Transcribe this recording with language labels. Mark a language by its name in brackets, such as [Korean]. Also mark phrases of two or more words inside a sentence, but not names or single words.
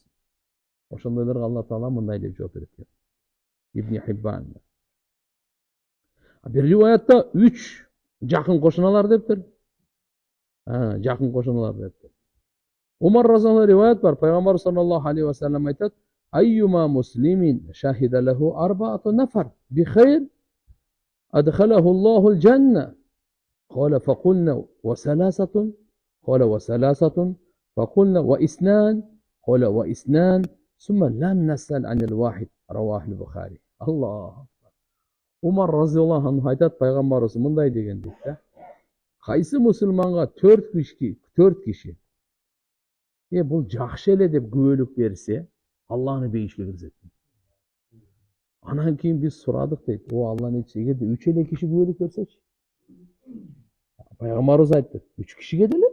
[Kyrgyz] Ошондойлорго Алла Таала мындай деп жооп берет. Ибн Хиббан. Бир риваятта 3 жакын кошуналар дептир. Жакын кошуналар дептир. Умар [Arabic] رضي الله عنه [Kyrgyz] риваят бар. Пайгамбар [Arabic] صلى الله عليه وسلم [Kyrgyz] айтат: [Arabic] "أيما مسلم شهد له أربعة نفر بخير أدخله الله الجنة." قال فقلنا وثلاثة قال وثلاثة فقلنا وإثنان قال وإثنان ثم لم نسأل عن الواحد رواه البخاري. الله. [Kyrgyz] Umar [Arabic] رضي الله عنه [Kyrgyz] айтат, пайгамбарыбыз мындай деген дейт да. Кайсы мусулманга 4 киши бул жакшы эле деп күбөлүк берсе, Аллахны бейишке киргизет. Анан кийин биз сурадык дейт. О Алла нечи, эгерде 3 эле киши күбөлүк берсечи? Пайгамбарыбыз айтты, 3 кишиге деле.